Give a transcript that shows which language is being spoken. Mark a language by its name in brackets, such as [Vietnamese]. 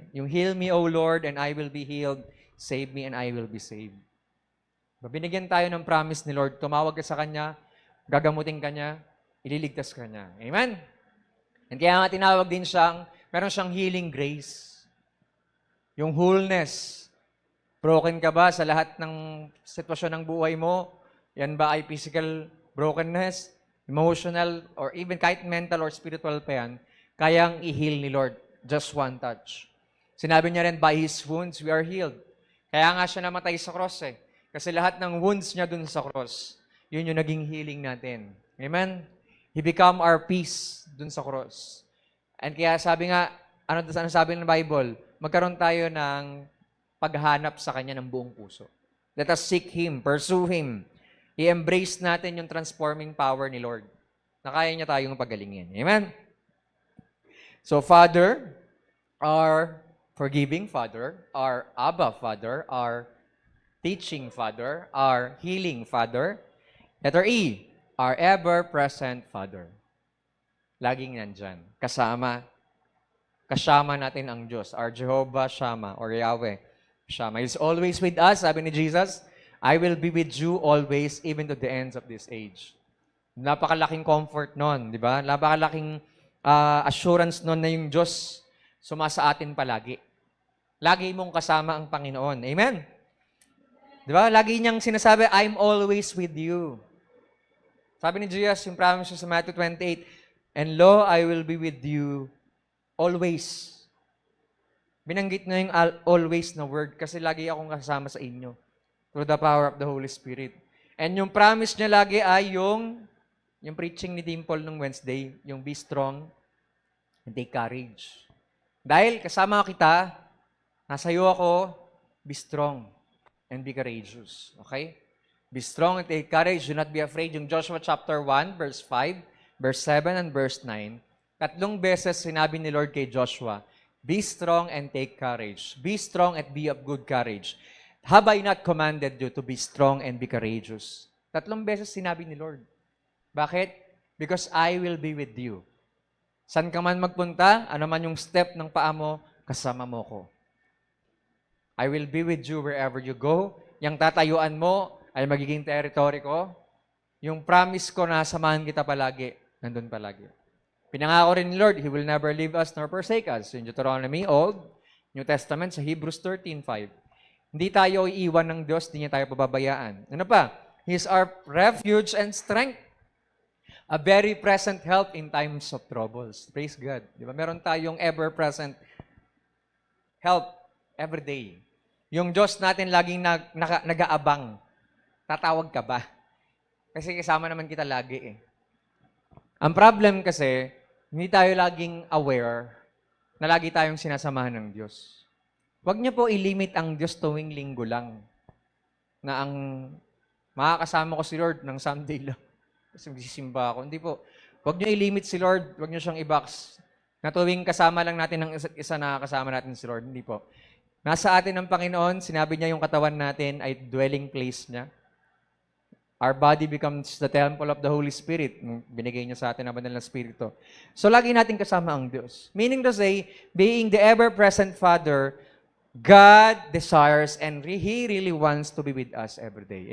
[English] Yung heal me, O Lord, and I will be healed. Save me, and I will be saved. [Filipino] Binigyan tayo ng promise ni Lord. Tumawag ka sa Kanya, gagamutin ka niya, ililigtas ka niya. Amen? And kaya nga tinawag din siyang, meron siyang healing grace. Yung wholeness. Broken ka ba sa lahat ng sitwasyon ng buhay mo? Yan ba ay physical brokenness, emotional, or even kahit mental or spiritual pa yan, kayang i-heal ni Lord. [English] Just one touch. [Filipino] Sinabi niya rin, [English] by His wounds, we are healed. [Filipino] Kaya nga siya namatay sa cross eh. Kasi lahat ng wounds niya dun sa cross, yun yung naging healing natin. Amen? [English] He become our peace [Filipino] dun sa cross. And kaya sabi nga, ano sabi ng Bible? Magkaroon tayo ng paghanap sa Kanya ng buong puso. [English] Let us seek Him, pursue Him. [Filipino] I-embrace natin yung transforming power ni Lord na kaya niya tayong pagalingin. Amen? [English] So, Father, our forgiving Father, our Abba Father, our teaching Father, our healing Father. Letter E, our ever-present Father. [Filipino] Laging nandyan. Kasama natin ang Diyos, our Jehovah Shammah or Yahweh Shammah. [English] He's always with us, [Filipino] sabi ni Jesus, [English] I will be with you always, even to the ends of this age. [Filipino] Napakalaking comfort nun, di ba? Napakalaking assurance nun na yung Diyos sumasa atin palagi. Lagi mong kasama ang Panginoon. Amen? Di ba? Lagi niyang sinasabi, [English] I'm always with you. [Filipino] Sabi ni Jesus, yung promise sa [English] Matthew 28, and lo, I will be with you always. [Filipino] Binanggit na yung always na word kasi lagi akong kasama sa inyo through the power of the Holy Spirit. And yung promise niya lagi ay yung preaching ni Dimple nung Wednesday, yung be strong [English] and take courage. [Filipino] Dahil kasama kita, nasa iyo ako, [English] be strong and be courageous. Okay? Be strong and take courage. Do not be afraid. Yung Joshua chapter 1, verse 5, verse 7, and verse 9. [Filipino] 3 beses sinabi ni Lord kay Joshua, [English] be strong and take courage. Be strong and be of good courage. Have I not commanded you to be strong and be courageous? [Filipino] 3 beses sinabi ni Lord. Bakit? [English] Because I will be with you. [Filipino] San ka man magpunta, ano man yung step ng paa mo, kasama mo ko. [English] I will be with you wherever you go. [Filipino] Yang tatayuan mo ay magiging territory ko. Yung promise ko na samahan kita palagi, nandun palagi. Pinangako rin ni Lord, [English] He will never leave us nor forsake us. In Deuteronomy, Old, New Testament, sa Hebrews 13:5. [Filipino] Hindi tayo iiwan ng Diyos, hindi niya tayo pababayaan. Ano pa? [English] He is our refuge and strength. A very present help in times of troubles. Praise God. [Filipino] Di ba? Meron tayong [English] ever-present help every day. [Filipino] Yung Diyos natin laging nag-aabang. Tatawag ka ba? Kasi kasama naman kita lagi eh. Ang problem kasi, hindi tayo laging aware na lagi tayong sinasamahan ng Diyos. Huwag niyo po ilimit ang Diyos tuwing linggo lang. Na ang makakasama ko si Lord ng Sunday lang. Kasi magsisimba ako. Hindi po. Huwag niyo ilimit si Lord. Huwag niyo siyang i-box. Na tuwing kasama lang natin ng isa't isa na kasama natin si Lord. Hindi po. Nasa atin ng Panginoon, sinabi niya yung katawan natin ay dwelling place niya. [English] Our body becomes the temple of the Holy Spirit. [Filipino] Binigay niya sa atin ang banal na Espiritu. So, lagi natin kasama ang Diyos. [English] Meaning to say, being the ever-present Father, God desires and He really wants to be with us every day.